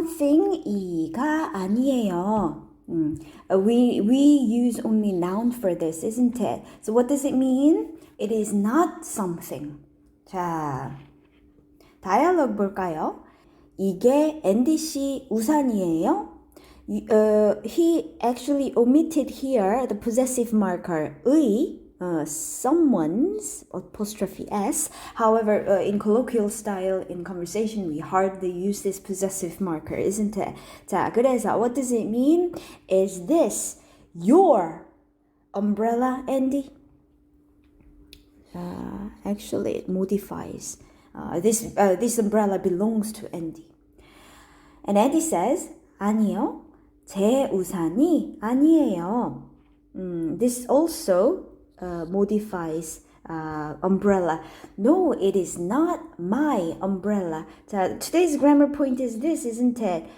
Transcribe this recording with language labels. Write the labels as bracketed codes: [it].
[ko] something이가 아니에요. [en] We use only noun for this, isn't it? So what does it mean? It is not something. [ko] 자, dialogue 볼까요? 이게 앤디 씨 우산이에요? [en] He actually omitted here the possessive marker 의, someone's apostrophe s. However, in colloquial style, in conversation, we hardly use this possessive marker, isn't it? 자, 그래서 what does it mean? Is this your umbrella, Andy? Actually, it modifies. This umbrella belongs to Andy. And Andy says, [ko] 아니요, 제 우산이 아니에요. [en] This also modifies umbrella. No, it is not my umbrella. 자, today's grammar point is this, isn't it?